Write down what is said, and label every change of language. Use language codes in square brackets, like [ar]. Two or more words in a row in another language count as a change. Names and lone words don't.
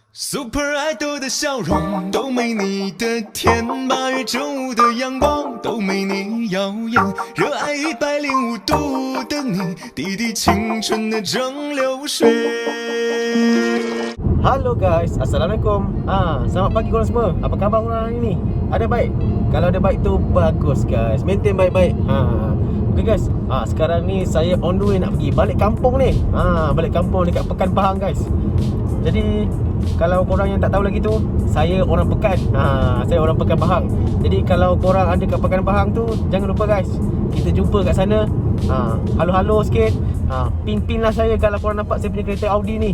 [zh] Super Idol 的笑容都没你的甜，8月正午的阳光都没你耀眼，热爱105度的你，滴滴青春的蒸馏水。 [en] Hello guys, Assalamualaikum. [ms] Selamat pagi korang semua. Apa khabar korang hari ni? Ada baik? Kalau ada baik tu bagus guys. Maintain baik-baik. Okay guys, sekarang ni saya [en] on the way [ms] nak pergi balik kampung ni. Balik kampung dekat Pekan Pahang guys. Jadi kalau korang yang tak tahu lagi tu, saya orang Pekan. Saya orang Pekan Pahang. Jadi kalau korang ada kat Pekan Pahang tu, jangan lupa guys, kita jumpa kat sana. Halo-halo sikit. Pin-pin lah saya kalau korang nampak saya punya kereta Audi ni.